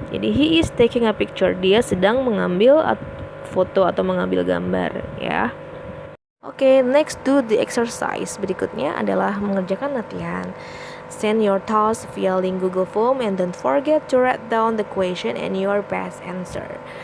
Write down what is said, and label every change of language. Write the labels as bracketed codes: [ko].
[id] Jadi [en] he is taking a picture. [id] Dia sedang mengambil foto atau mengambil gambar ya. [en] Oke, next do the exercise. [id] Berikutnya adalah mengerjakan latihan. [en] Send your task via link Google Form and don't forget to write down the question and your best answer.